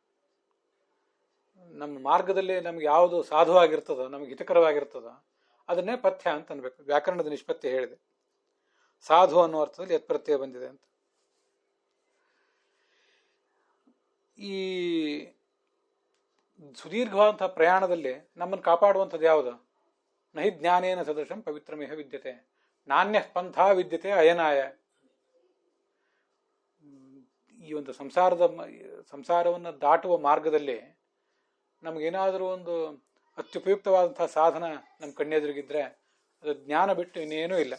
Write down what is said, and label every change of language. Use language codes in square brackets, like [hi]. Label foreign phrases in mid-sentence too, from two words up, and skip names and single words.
[kn] ನಮ್ಮ ಮಾರ್ಗದಲ್ಲಿ ನಮ್ಗೆ ಯಾವುದು ಸಾಧುವಾಗಿರ್ತದೋ, ನಮಗೆ ಹಿತಕರವಾಗಿರ್ತದೋ ಅದನ್ನೇ ಪಥ್ಯ ಅಂತ ಅನ್ಬೇಕು. ವ್ಯಾಕರಣದ ನಿಷ್ಪತ್ತಿ ಹೇಳಿದೆ. ಸಾಧು ಅನ್ನೋ ಅರ್ಥದಲ್ಲಿ ಯತ್ ಪ್ರತ್ಯಯ ಬಂದಿದೆ ಅಂತ. ಈ ಸುದೀರ್ಘವಾದಂತಹ ಪ್ರಯಾಣದಲ್ಲಿ ನಮ್ಮನ್ನು ಕಾಪಾಡುವಂಥದ್ದು ಯಾವುದು? [sa] ನಹಿ ಜ್ಞಾನೇನ ಸದೃಶಂ ಪವಿತ್ರಮೇಹ ವಿದ್ಯತೆ, ನಾಣ್ಯ ಪಂಥ ವಿದ್ಯತೆ ಅಯನಾಯ. [kn] ಈ ಒಂದು ಸಂಸಾರವನ್ನು ದಾಟುವ ಮಾರ್ಗದಲ್ಲಿ ನಮಗೇನಾದರೂ ಒಂದು ಅತ್ಯುಪಯುಕ್ತವಾದಂತಹ ಸಾಧನ ನಮ್ಮ ಕಣ್ಣೆದುರಿಗಿದ್ರೆ ಅದು ಜ್ಞಾನ ಬಿಟ್ಟು ಇನ್ನೇನೂ ಇಲ್ಲ.